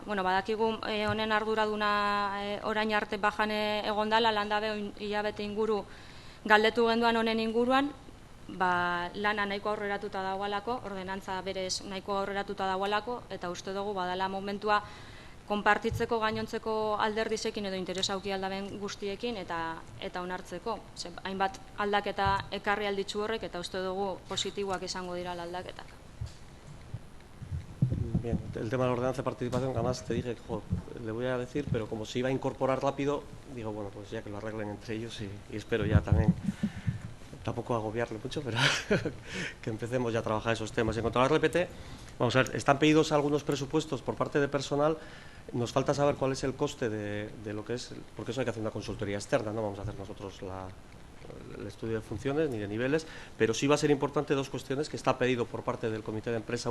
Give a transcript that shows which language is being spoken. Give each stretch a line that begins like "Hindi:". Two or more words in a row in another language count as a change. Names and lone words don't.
Basque: Badakigu honen arduraduna orain arte bajane egondala, landabe hilabete inguru galdetu genduan honen inguruan, lana nahiko aurreratuta dagoelako, ordenantza berez nahiko aurreratuta dagoelako, eta uste dugu badala momentua konpartitzeko gainontzeko alderdizekin edo interesa auki aldaben guztiekin eta onartzeko. Hainbat aldaketa ekarri alditzu horrek eta uste dugu positiboak izango dira aldaketak.
Spanish: Bien, el tema de la ordenanza de participación, que además te dije, le voy a decir, pero como se iba a incorporar rápido, digo, pues ya que lo arreglen entre ellos y espero ya también, tampoco agobiarle mucho, pero que empecemos ya a trabajar esos temas. En cuanto a la RPT, vamos a ver, están pedidos algunos presupuestos por parte de personal, nos falta saber cuál es el coste de lo que es, porque eso hay que hacer una consultoría externa, no vamos a hacer nosotros el estudio de funciones ni de niveles, pero sí va a ser importante dos cuestiones que está pedido por parte del comité de empresa.